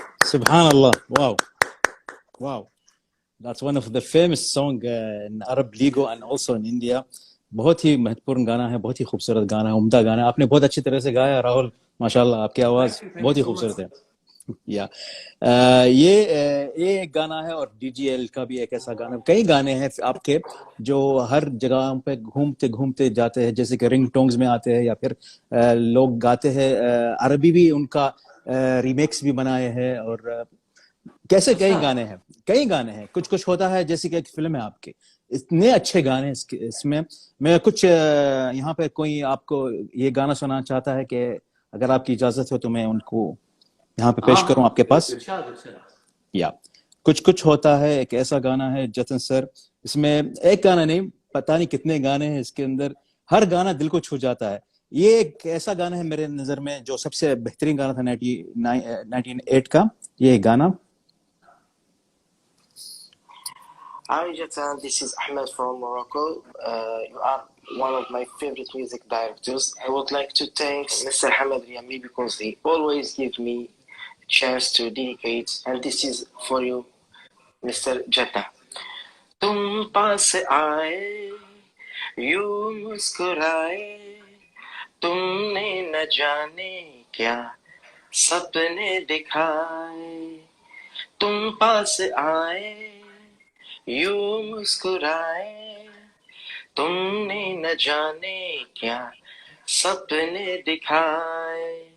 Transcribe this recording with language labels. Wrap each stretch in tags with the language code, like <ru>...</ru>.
<en>सुभान अल्लाह, wow wow, that's one of the famous song in Arab League and also in India.</en> <hi>बहुत ही महत्वपूर्ण गाना है, बहुत ही खूबसूरत गाना है, उम्दा गाना है। आपने बहुत अच्छी तरह से गाया राहुल, माशाल्लाह, आपकी आवाज बहुत ही खूबसूरत है। या ये एक गाना है, और डीजीएल का भी एक ऐसा गाना, कई गाने हैं आपके जो हर जगह पे घूमते घूमते जाते हैं, जैसे कि रिंग टोन्स में आते हैं, या फिर लोग गाते हैं। अरबी भी उनका रीमेक्स भी बनाए हैं, और कैसे कई गाने हैं, कुछ कुछ होता है, जैसे कि एक फिल्म है आपकी, इतने अच्छे गाने इसमें। मैं कुछ यहाँ पे कोई आपको ये गाना सुनाना चाहता है, कि अगर आपकी इजाजत हो तो मैं उनको यहाँ पे पेश करूं आपके पास। या कुछ कुछ होता है, एक ऐसा गाना है जतन सर, इसमें एक गाना नहीं, पता नहीं कितने गाने हैं इसके अंदर, हर गाना दिल को छू जाता है। ये एक ऐसा गाना है मेरे नजर में जो सबसे बेहतरीन गाना था 1998 का, ये गाना।</hi> <en>Hi Jatan, this is Ahmed from Morocco. You are one of my favorite music directors. I would like to thank Mr. Hamad Riami because he always give me a chance to dedicate, and this is for you, Mr. Jatan.</en> <hi>तुम पास आए, यूं मुस्कुराए, तुमने न जाने क्या सपने दिखाए। तुम पास आए, यूं मुस्कुराए, तुमने न जाने क्या सपने दिखाए।</hi>